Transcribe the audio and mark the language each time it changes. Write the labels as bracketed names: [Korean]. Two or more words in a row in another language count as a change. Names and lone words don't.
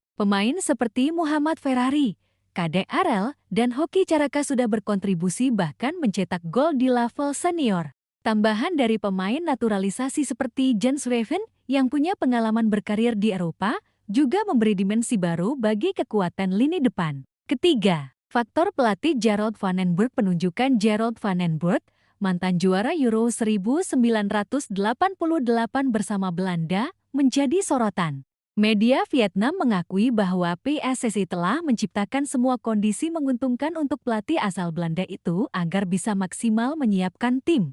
[Indonesian] Pemain seperti Muhammad Ferrari, Kade Arel, dan Hoki Caraka sudah berkontribusi bahkan mencetak gol di level senior. Tambahan dari pemain naturalisasi seperti Jens Weven yang punya pengalaman berkarir di Eropa juga memberi dimensi baru bagi kekuatan lini depan. Ketiga, faktor pelatih Gerald van den Berg. Penunjukan Gerald van den Berg, mantan juara Euro 1988 bersama Belanda, menjadi sorotan. Media Vietnam mengakui bahwa PSSI telah menciptakan semua kondisi menguntungkan untuk pelatih asal Belanda itu agar bisa maksimal menyiapkan tim.